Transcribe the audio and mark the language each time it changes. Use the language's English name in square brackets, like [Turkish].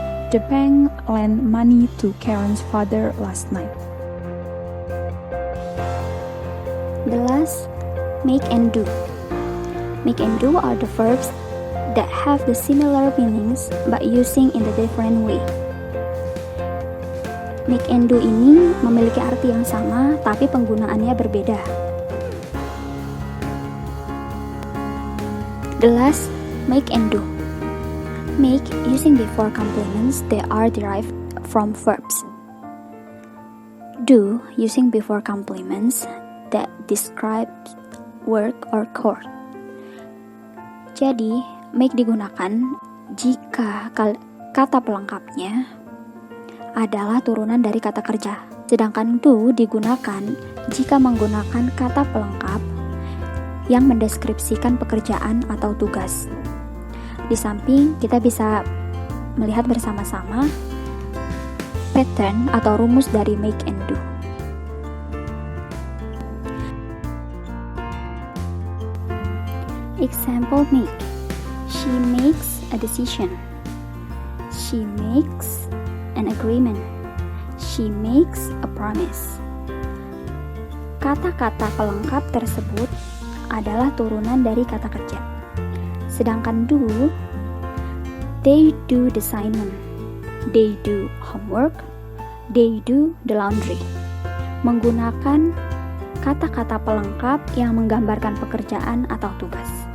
[English] The bank lent money to Karen's father last night. The last, make and do. Make and do are the verbs that have the similar meanings but using in a different way. [Indonesian] Make and do ini memiliki arti yang sama tapi penggunaannya berbeda. [English] The last, make and do. Make using before complements that are derived from verbs. Do using before complements that describe work or chore. [Indonesian] Jadi, make digunakan jika kata pelengkapnya adalah turunan dari kata kerja. Sedangkan do digunakan jika menggunakan kata pelengkap yang mendeskripsikan pekerjaan atau tugas. Di samping, kita bisa melihat bersama-sama pattern atau rumus dari make and do. [English] Example make. She makes a decision. She makes an agreement. She makes a promise. [Indonesian] Kata-kata pelengkap tersebut adalah turunan dari kata kerja. Sedangkan [English] do, they do the assignment, they do homework, they do the laundry. [Indonesian] Menggunakan kata-kata pelengkap yang menggambarkan pekerjaan atau tugas.